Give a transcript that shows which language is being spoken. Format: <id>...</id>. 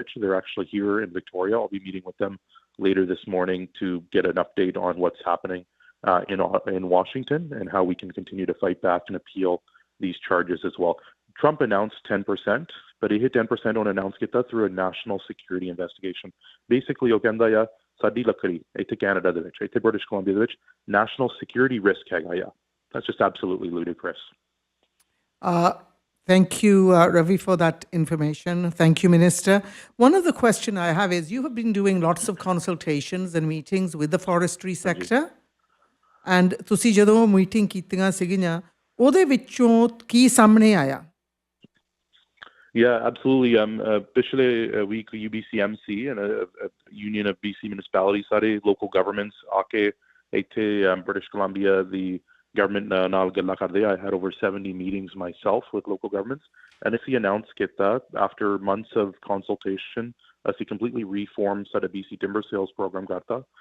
<en>They're actually here in Victoria. I'll be meeting with them later this morning to get an update on what's happening in Washington and how we can continue to fight back and appeal these charges as well. Trump announced 10%, but he hit 10% on announced</en> <pa>ਕੀਤਾ</pa> <en>through a national security investigation. Basically,</en> <pa>ਉਹ ਕਹਿੰਦਾ ਆ ਸਾਡੀ ਲੱਕੜੀ ਇੱਥੇ Canada ਦੇ ਵਿੱਚ, ਇੱਥੇ ਬ੍ਰਿਟਿਸ਼ ਕੋਲੰਬੀਆ ਦੇ ਵਿੱਚ</pa> <en>national security risk</en> <pa>ਹੈਗਾ ਆ.</pa> <en>That's just absolutely ludicrous. Thank you, Ravi, for that information. Thank you, Minister. One of the questions I have is, you have been doing lots of consultations and meetings with the forestry sector. And</en> <pa>ਤੁਸੀਂ ਜਦੋਂ meeting ਕੀਤੀਆਂ ਸੀਗੀਆਂ, ਉਹਦੇ ਵਿੱਚੋਂ ਕੀ ਸਾਹਮਣੇ ਆਇਆ?</pa> <en>Yeah, absolutely.</en> <pa>Piछले</pa> <en>week UBCMC and a union of BC municipalities,</en> <pa>ਸਾਰੇ</pa> <en>local governments</en> <pa>ਆ ਕੇ ਇੱਥੇ</pa> <en>British Columbia, the government</en> <pa>ਨਾਲ ਗੱਲਾਂ ਕਰਦੇ.</pa> <en>I had over 70 meetings myself with local governments, and</en> <pa>ਅਸੀਂ</pa> <en>announced</en> <pa>ਕੀਤਾ</pa> <en>after months of consultation, ਅਸੀਂ completely reformed</en> <pa>ਸਾਡਾ</pa> <en>BC Timber Sales program</en> <pa>ਕਰਤਾ.</pa>